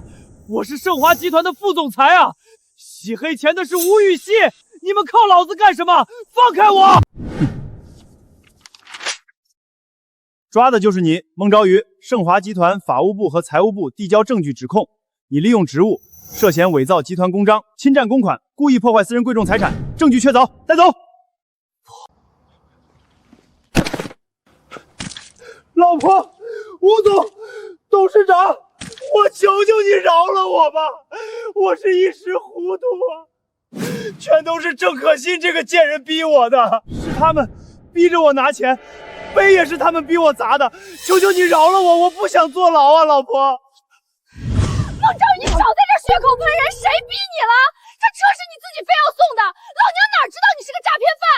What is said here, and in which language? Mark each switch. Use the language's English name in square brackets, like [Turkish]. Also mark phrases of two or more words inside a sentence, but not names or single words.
[Chinese] 我是盛華集團的副總裁啊！洗黑錢的是吳雨熙，你們靠老子幹什麼？放開我！抓的就是你，孟昭宇。盛華集團法務部和財務部遞交證據指控，你利用職務涉嫌偽造集團公章、侵占公款、故意破壞私人貴重財產，證據確鑿，帶走。老婆，吳總，董事長，我求求你饒了我吧，我是一時糊塗啊，全都是鄭可欣這個賤人逼我的，是他們逼着我拿錢，杯也是他們逼我砸的，求求你饒了我，我不想坐牢啊，老婆。孟昭宇，你少在這血口噴人，誰逼你了？這車是你自己非要送的，老娘哪知道你是個詐騙犯？